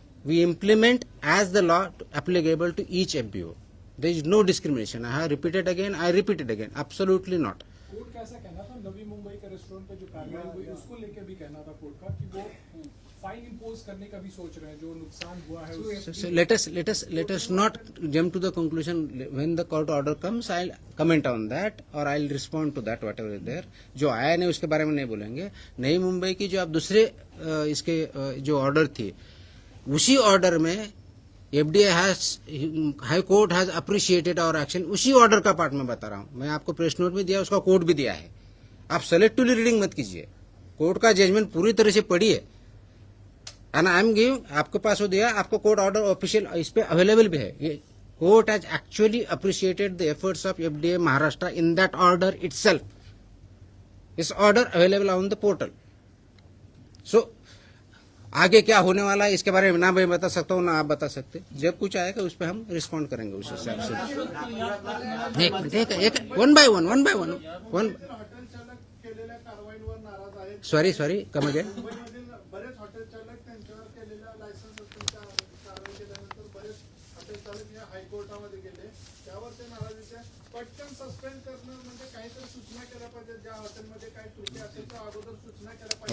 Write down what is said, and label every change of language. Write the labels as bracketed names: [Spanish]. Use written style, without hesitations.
[English] We implement as the law applicable to each FBO. There is no discrimination. I have repeated again, absolutely not. [Hindi] Court का ऐसा कहना था, नवी मुंबई के restaurant पे जो कार्रवाई हुई उसको लेकर भी कहना था कोर्ट का कि वो फाइन इम्पोज करने का भी सोच रहे हैं, जो नुकसान हुआ है. [English] So let us not jump to the conclusion. When the court order comes, I'll comment on that or I'll respond to that whatever is there. [Hindi] जो आया नहीं उसके बारे में नहीं बोलेंगे. नई मुंबई की जो आप दूसरे इसके जो ऑर्डर थी, उसी ऑर्डर में [English] FDA high court has appreciated our action, [Hindi] उसी ऑर्डर का पार्ट मैं बता रहा हूं। मैं आपको प्रेस नोट भी दिया, उसका कोर्ट भी दिया है। आप सेलेक्टिवली रीडिंग मत कीजिए, कोर्ट का जजमेंट पूरी तरह से पढ़िए। [English] and I am giving, [Hindi] आपके पास वो दिया, आपको कोर्ट ऑर्डर ऑफिशियल इस पे अवेलेबल भी है। [English] ये court has actually appreciated the efforts of FDA Maharashtra in that order itself. इस order available on the portal. [Hindi] सो आगे क्या होने वाला है इसके बारे में ना मैं बता सकता हूँ ना आप बता सकते। जब कुछ आएगा उस पर हम रिस्पॉन्ड करेंगे उस हिसाब से। एक मिनट, एक [English] one by one [Marathi] हॉटेल चालक केलेल्या कारवाईवर नाराज आहेत. [English] Sorry come again. [Marathi] मुंबईमधील बरेच हॉटेल चालक त्यांच्यावर केलेल्या लायसन्स कारवाई केल्यानंतर बरेच हॉटेल चालक या हायकोर्टामध्ये गेले. त्यावर ते नाराज होते. पटकन सस्पेंड करणं म्हणजे काहीतरी सूचना केल्या पाहिजे. ज्या हॉटेलमध्ये काही त्रुटी असेल तर अगोदर सूचना केल्या पाहिजे.